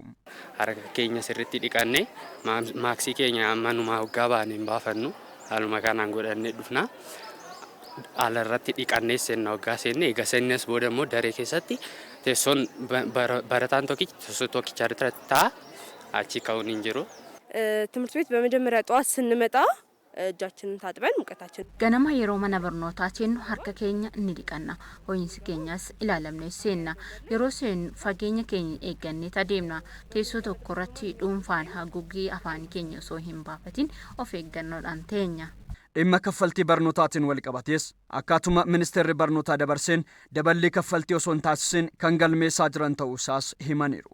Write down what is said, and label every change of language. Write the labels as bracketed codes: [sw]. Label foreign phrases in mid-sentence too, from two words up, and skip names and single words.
[om] Harka keenya sirriitti dhiqannee maaksii keenya manumaa hoggaa baaneen baafannu haaluma kanaan godhannee dhufna. Ala irratti dhiqannee seenna hoggaa seenne eega seennes booda immoo daree keessatti teessoon barataan tokkicha irratti ta'a achi ka'uun hin jiru. [am] ትምህርት ቤት በመጀመሪያ ጠዋት ስንመጣ እጃችንን ታጥበን ሙቀታችን [om] ganama yeroo mana barnootaa seennu harka keenya ni dhiqanna ho'iinsi keenyas ilaalamnee seenna yeroo seennu fageenya keenya eeggannee adeemna teessoo tokko irratti dhuunfaan haguuggii afaan keenya osoo hin baafatin of eeggannoodhaan teenya. Dhimma kaffaltii barnootaatiin wal qabatees akkaatuma ministeerri barnootaa dabarseen daballii kaffaltii osoo hin taasisin kan galmeessaa jiran ta'uusaas himaniiru.